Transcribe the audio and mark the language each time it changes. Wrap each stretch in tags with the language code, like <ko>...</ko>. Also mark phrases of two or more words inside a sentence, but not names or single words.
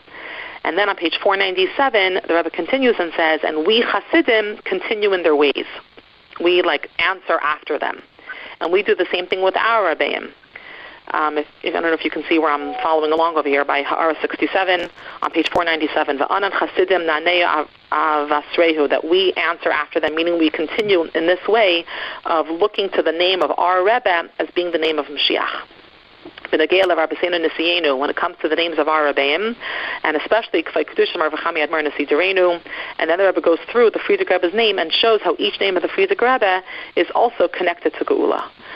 <en>And then on page 497, the Rebbe continues and says, and we Hasidim continue in their ways. We answer after them. And we do the same thing with our Rebbeim. I don't know if you can see where I'm following along over here by Ha'ara 67 on page 497.</en> <arc>ואנן חסידים ננהי אבתרייהו,</arc> <en>that we answer after them, meaning we continue in this way of looking to the name of our Rebbe as being the name of Mashiach. When it comes to the names of our Rebbeim, and especially and then the Rebbe goes through the Frierdiker Rebbe's name and shows how each name of the Frierdiker Rebbe is also connected to Geula.</en>